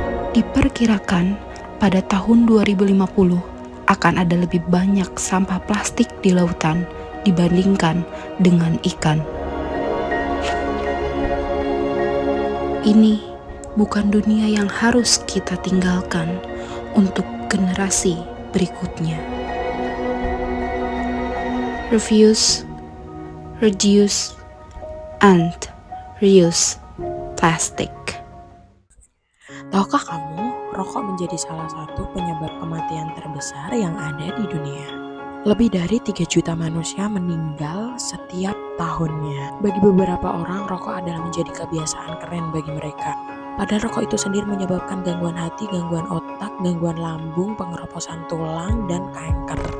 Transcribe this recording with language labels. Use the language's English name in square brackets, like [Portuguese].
[Indonesian] Diperkirakan pada tahun 2050 akan ada lebih banyak sampah plastik di lautan dibandingkan dengan ikan. Ini bukan dunia yang harus kita tinggalkan untuk generasi berikutnya. [English] Refuse, reduce, and reuse plastic. [Indonesian] Tahukah kamu, rokok menjadi salah satu penyebab kematian terbesar yang ada di dunia? Lebih dari 3 juta manusia meninggal setiap tahunnya. Bagi beberapa orang, rokok adalah menjadi kebiasaan keren bagi mereka. Padahal rokok itu sendiri menyebabkan gangguan hati, gangguan otak, gangguan lambung, pengeroposan tulang, dan kanker.